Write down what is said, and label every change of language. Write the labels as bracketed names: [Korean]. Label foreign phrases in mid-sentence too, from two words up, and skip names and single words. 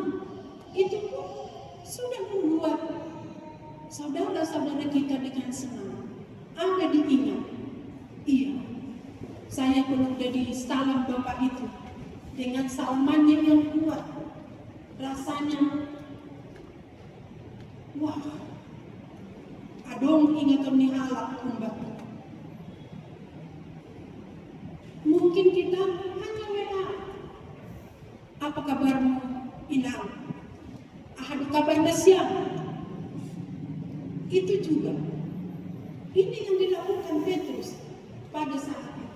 [Indonesian] Itu pun sudah membuat saudara-saudara kita dengan senang. Ada diingat, iya, saya pun udah di salam Bapak itu dengan salamannya yang kuat. Rasanya, wah, [Batak Simalungun] adong ingat ni halak kumbat. [Indonesian] Mungkin kita hanya WA. Apa kabarmu, Inang? Ada kabar siap? Itu juga. Ini yang dilakukan Petrus pada saat itu.